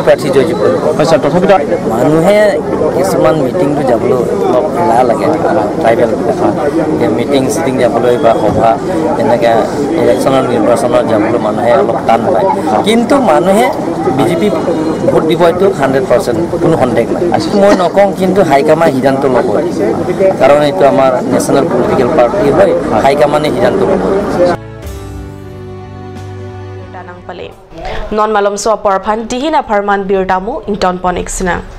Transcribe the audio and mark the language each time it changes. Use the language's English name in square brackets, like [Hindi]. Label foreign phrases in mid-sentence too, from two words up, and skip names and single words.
[Assamese] প্ৰাৰ্থী জয়যুক্ত হৈছে তথাপিতো মানুহে কিছুমান মিটিংটো যাবলৈ অলপ এলাহ লাগে [English] tribal meeting sitting [Assamese] যাবলৈ বা সভা এনেকৈ ইলেকশ্যনৰ নিৰ্বাচনত যাবলৈ মানুহে অলপ টান পায় কিন্তু মানুহে বিজেপি ভোট দিব এইটো 100% কোনো সন্দেহ নাই মই নকওঁ কিন্তু হাইকমাণ্ডে সিদ্ধান্ত ল'ব কাৰণ এইটো আমাৰ [English] national political party [Assamese] হয় হাইকমাণ্ডে সিদ্ধান্ত ল'ব [Karbi] Non malum so porphan dihina pharman birtamu inton ponixna